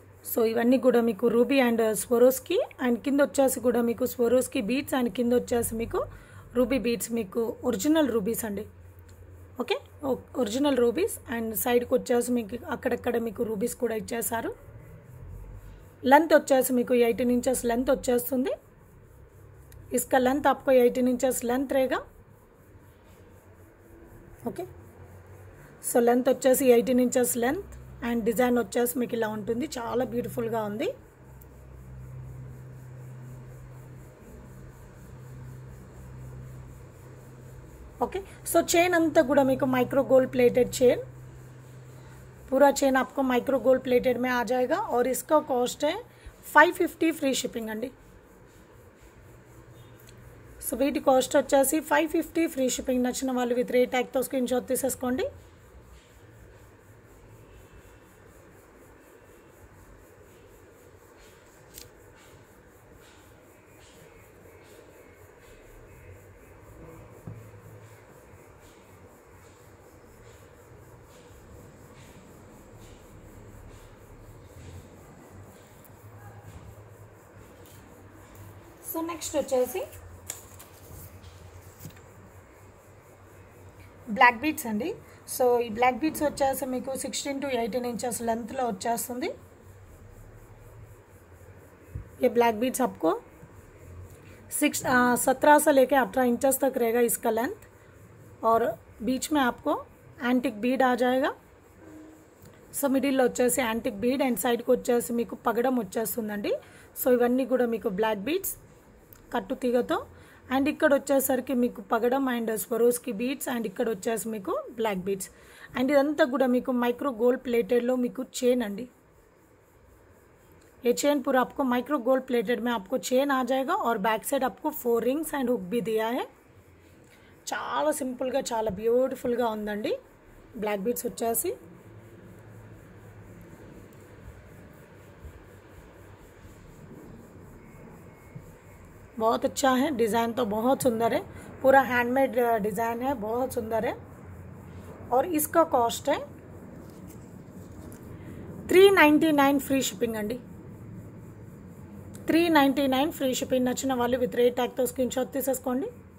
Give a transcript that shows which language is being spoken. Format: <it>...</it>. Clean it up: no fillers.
<te>So ఇవన్నీ కూడా మీకు రూబీ అండ్ స్వరోస్కి, అండ్ కింద వచ్చేసి కూడా మీకు స్వరోస్కి బీడ్స్, అండ్ కింద వచ్చేసి మీకు రూబీ బీడ్స్, మీకు ఒరిజినల్ రూబీస్ అండి. Okay, original rubies. అండ్ సైడ్కి వచ్చేసి మీకు అక్కడక్కడ మీకు రూబీస్ కూడా ఇచ్చేసారు. లెంత్ వచ్చేసి మీకు 18 ఇంచెస్ లెంత్ వచ్చేస్తుంది.</te> <hi>इसका लेंथ आपको 18 इंचेस लेंथ रहेगा.</hi> <te>ఓకే, సో లెంత్ వచ్చేసి 18 ఇంచెస్ లెంత్, అండ్ డిజైన్ వచ్చేసి మీకు ఇలా ఉంటుంది. చాలా బ్యూటిఫుల్గా ఉంది.</te> <hi>ओके,</hi> <te>सो चेन अंता गुड़ा मेको</te> <hi>माइक्रो गोल्ड प्लेटेड चेन, पूरा चेन आपको माइक्रो गोल्ड प्लेटेड में आ जाएगा. और इसका कॉस्ट है 550 फ्री शिपिंग अंडी.</hi> <te>సో వీటి కాస్ట్ వచ్చేసి 550 ఫ్రీ షిప్పింగ్. నచ్చిన వాళ్ళు విత్ రేట్ ట్యాగ్తో స్క్రీన్ షాట్ తీసేసుకోండి. సో నెక్స్ట్ వచ్చేసి బ్లాక్ బీడ్స్ అండి. సో ఈ బ్లాక్ బీడ్స్ వచ్చేసి మీకు 16 to 18 ఇంచెస్ లెంత్లో వచ్చేస్తుంది.</te> <hi>ये ब्लैक बीड्स आपको 17 से लेके 18 इंचेस तक रहेगा इसका लेंथ. और बीच में आपको एंटिक बीड आ जाएगा.</hi> <te>సో మిడిల్లో వచ్చేసి యాంటిక్ బీడ్, అండ్ సైడ్కి వచ్చేసి మీకు పగడం వచ్చేస్తుందండి. సో ఇవన్నీ కూడా మీకు బ్లాక్ బీడ్స్ కట్టు తీగతో, అండ్ ఇక్కడ వచ్చేసరికి మీకు పగడం అండ్ స్వరోస్కి బీడ్స్, అండ్ ఇక్కడ వచ్చేసి మీకు బ్లాక్ బీడ్స్. అండ్ ఇదంతా కూడా మీకు మైక్రో గోల్డ్ ప్లేటెడ్లో మీకు చైన్ अंडी.</te> <hi>ये चेन पूरा आपको माइक्रो गोल्ड प्लेटेड में आपको चेन आ जाएगा. और बैक साइड आपको 4 रिंग्स एंड हुक भी दिया है.</hi> <te>చాలా సింపుల్గా చాలా బ్యూటిఫుల్గా ఉందండి. బ్లాక్ బీడ్స్ వచ్చేసి</te> <hi>बहुत अच्छा है. डिज़ाइन तो बहुत सुंदर है, पूरा हैंडमेड डिज़ाइन है, बहुत सुंदर है. और इसका कॉस्ट है 399 फ्री शिपिंग अंडी. 399 फ्री शिपिंग.</hi> <te>నచ్చిన వాళ్ళు విత్ రేట్ ట్యాగ్తో స్క్రీన్ షాట్ తీసేసుకోండి.</te>